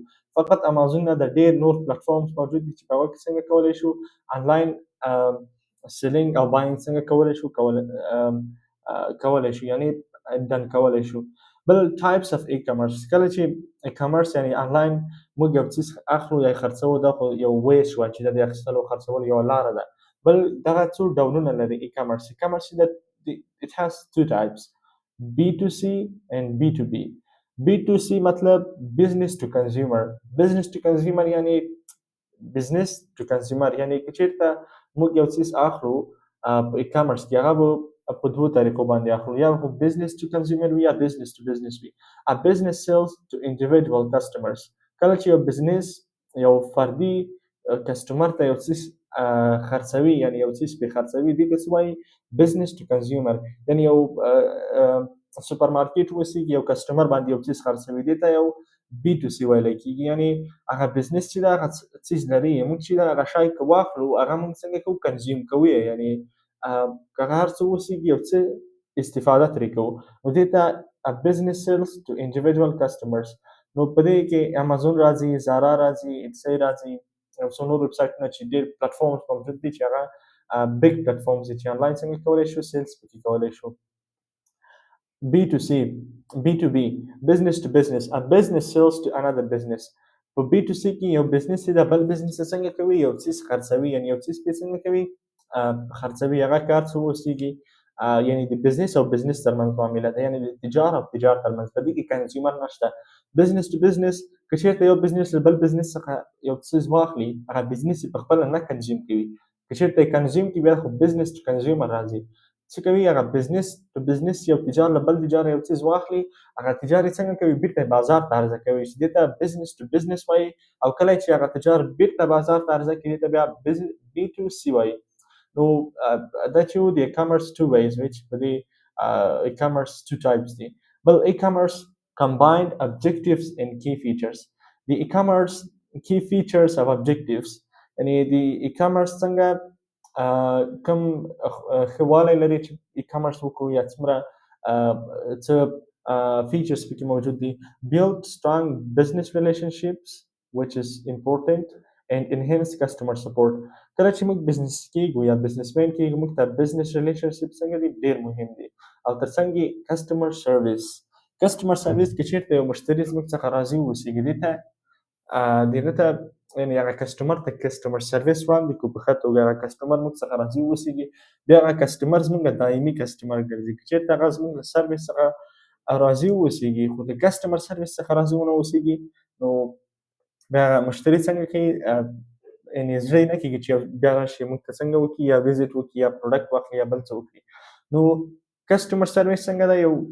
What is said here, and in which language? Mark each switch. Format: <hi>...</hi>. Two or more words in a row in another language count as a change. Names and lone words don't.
<ps>فقط امازون نه د ډېر نور پلیټفارمز موجود دي چې په هغه کې څنګه کولی شو</ps> <en>online selling</en> <ps>او بایینګ څنګه کولی شو یعنې ډن کولی شو. بل</ps> <en>types of e-commerce,</en> <ps>کله چې ای کامرس یعنې آنلاین موږ یو څیز اخلو یا خرڅوو دا خو یو وی شوه چې دا د اخیستلو او خرڅولو یوه لاره ده. بل دغه څو ډولونه لري ای کامرس.</ps> <en>ای کامرس it has two types B2C and B2B. B2C مطلب business to consumer یعنې business to consumer،</en> <ps>یعنې که چېرته موږ یو څیز اخلو په ای کامرس کې هغه به په دوو طریقو باندې اخلو، یا خو</ps> <en>business to consumer</en> <ps>وي یا</ps> <en>business to business</en> <ps>وي.</ps> <en>A business sells to individual customers.</en> <ps>کله چې یو بزنس یو فردي کسټمر ته یو څیز خرڅوي یعنې یو څیز پرې خرڅوي دې ته څه وایي</ps> <en>business to consumer.</en> <ps>یعنې یو سوپر مارکیټ اوسیږي یو کسټمر باندې یو څیز خرڅوي دې ته یو B2C ویلی کېږي، یعنې هغه بزنس چې ده هغه څیز لري موږ چې هغه شی که واخلو هغه موږ څنګه کوو کنزیوم کوو یې، یعنې که هغه هر څه اوسیږي یو څه استفاده ترې کوو نو دې ته</ps> <en>a business sells to individual customers.</en> <ps>نو په دې کې امازون راځي، زارا راځي، پیسې راځي، یو څو نور ویب سایټونه چې ډېر پلیټفارمز موجود دي چې هغه</ps> <en>big platforms</en> <ps>دي چې آنلاین څنګه کولی شو سیلز پکې کولی شو.</ps> <en>B2C B2B business to business. A business sells to another business.</en> <ps>په B2C کې یو بزنس د بل بزنس څنګه کوي یو څیز خرڅوي، یعنې یو څیز پرې څنګه کوي خرڅوي. هغه کار څه اوسیږي یعنې د بزنس او بزنس ترمنځ معامله ده، یعنې د تجار او تجار ترمنځ. په دې کې کنزیومر نشته.</ps> <en>business to business</en> <ps>که چېرته یو بزنس له بل بزنس څخه یو څیز واخلي هغه بزنس یې په خپله نه کنزیوم کوي، که چېرته یې کنزیوم کوي بیا خو</ps> <en>business to consumer</en> <ps>راځي. څه کوي هغه</ps> <en>business to business</en> <ps>یو تجار له بل تجار یو څیز واخلي هغه تجار یې څنګه کوي بیرته یې بازار ته عرضه کوي چې دې ته</ps> <en>business to business</en> <ps>وایي. او کله چې هغه تجار بیرته بازار ته عرضه کوي دې ته بیا B2C وایي. نو دا چې و د</ps> <en>e-commerce two ways which</en> <ps>په دې</ps> <en>e-commerce two types</en> <ps>دي.</ps> <en>بل e-commerce combined objectives and key features. The e-commerce key features of objectives</en> <ps>یعنې د e-commerce څنګه کوم ښه والی لري چې e-commerce وکړو یا څومره څه features پکې موجود دي.</ps> <en>Build strong business relationships which is important and enhance customer support.</en> <ps>کله چې موږ بزنس کیږو یا بزنسمن کیږو موږ ته</ps> <en>business relationship</en> <ps>څنګه دی ډیر مهم دی او ترڅنګ</ps> <en>customer service</en> <ps>کې چیرته یو مشتری زموږ څخه راضي اوسیږي دغه ته یعنې هغه کسټمر ته</ps> <en>customer service</en> <ps>وړاندې کړو په ښه توګه هغه کسټمر موږ څخه راضي اوسیږي بیا هغه کسټمر زموږ دایمي کسټمر ګرځي که چیرته هغه زموږ له سرویس څخه راضي اوسیږي خو د</ps> <en>customer service</en> <ps>څخه راضي ونه اوسیږي نو بیا هغه مشتری څنګه کوي یعنې زړه یې نه کېږي چې بیا راشي موږ ته څنګه وکړي یا وزټ وکړي یا پروډکټ واخلي یا بل څه وکړي نو</ps> <en>customer service</en> <ps>څنګه ده</ps>